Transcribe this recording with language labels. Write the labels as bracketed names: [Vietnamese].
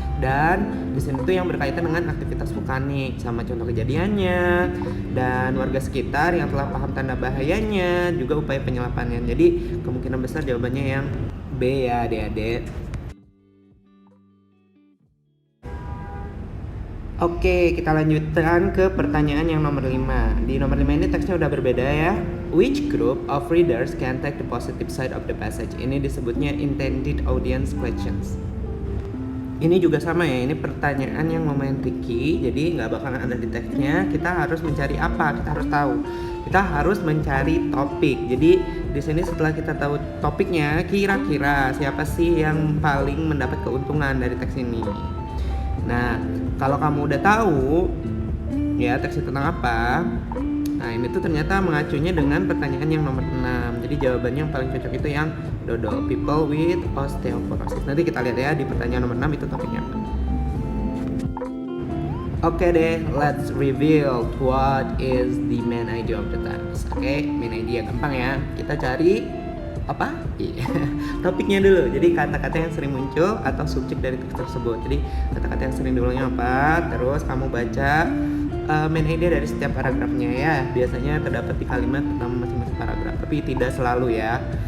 [Indonesian] Dan di sini tuh yang berkaitan dengan aktivitas vulkanik sama contoh kejadiannya dan warga sekitar yang telah paham tanda bahayanya, juga upaya penyelamannya. Jadi kemungkinan besar jawabannya yang B ya adik-adik. Oke, kita lanjutkan ke pertanyaan yang nomor 5. Di nomor 5 ini teksnya udah berbeda ya. [English] Which group of readers can take the positive side of the passage? [Indonesian] Ini disebutnya intended audience questions. Ini juga sama ya, ini pertanyaan yang lumayan tricky, jadi nggak bakalan ada di teksnya. Kita harus mencari apa? Kita harus tahu. Kita harus mencari topik. Jadi di sini setelah kita tahu topiknya, kira-kira siapa sih yang paling mendapat keuntungan dari teks ini? Nah, kalau kamu udah tahu ya teksnya tentang apa, nah ini tuh ternyata mengacunya dengan pertanyaan yang nomor 6. Jadi jawabannya yang paling cocok itu yang Dodo, [English] people with osteoporosis. [Indonesian] Nanti kita lihat ya di pertanyaan nomor 6 itu topiknya apa. [English] Oke deh, let's reveal what is the main idea of the text. [Indonesian] Oke, main idea gampang ya. Kita cari apa? Topiknya dulu. Jadi kata-kata yang sering muncul atau subjek dari teks tersebut. Jadi kata-kata yang sering diulangnya apa? Terus kamu baca main idea dari setiap paragrafnya ya. Biasanya terdapat di kalimat pertama masing-masing paragraf, tapi tidak selalu ya.